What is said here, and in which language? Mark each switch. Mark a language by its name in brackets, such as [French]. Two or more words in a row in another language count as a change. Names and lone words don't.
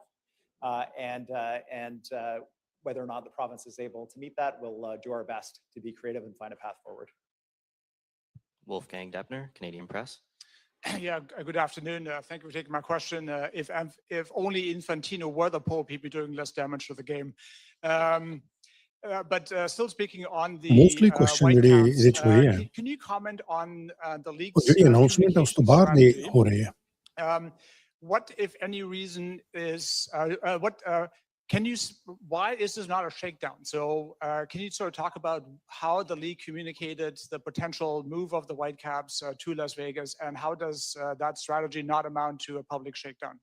[English] And whether or not the province is able to meet that, we'll do our best to be creative and find a path forward. Wolfgang Deppner, Canadian Press. Yeah, good afternoon. Thank you for taking my question. If only Infantino were the Pope, he'd be doing less damage to the game. But still speaking on the mostly question [Punjabi] ਜਿਹੜੇ ਇਹਦੇ ਚ ਹੋਏ ਆ [English] can you comment on the [Punjabi] ਉਹ [English] league's [Punjabi] ਜਿਹੜੀ ਅਨਾਉਂਸਮੈਂਟ ਹੈ ਉਸ ਤੋਂ ਬਾਅਦ ਦੇ ਹੋ ਰਹੇ ਆ [English] what, if any, reason is why is this not a shakedown? So can you sort of talk about how the league communicated the potential move of the Whitecaps to Las Vegas, and how does that strategy not amount to a public shakedown?